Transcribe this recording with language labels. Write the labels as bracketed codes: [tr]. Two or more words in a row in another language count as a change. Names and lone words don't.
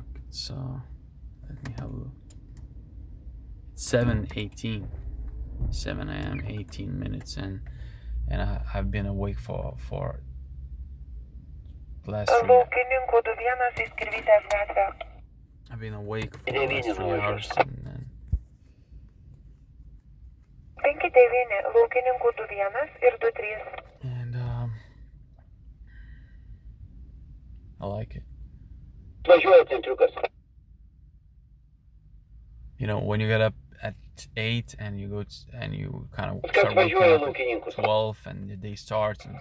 [en] It's let me have a look. It's 7:18, 7 a.m. 18 minutes, and I've been awake for the last 3 [lt] Laukininkų 21 į Skirvytės gatvę. [en] I've been awake for the last 3 hours, and 5-9, [lt] laukininkų 21 ir 23. [en] and I like it. [lt] Važiuoja centriukas. [en] When you get up at 8 and you kind of [lt] Kas [en] start waking [lt] važiuoja [en] up at [lt] laukininkus? [en] 12, and the day starts, and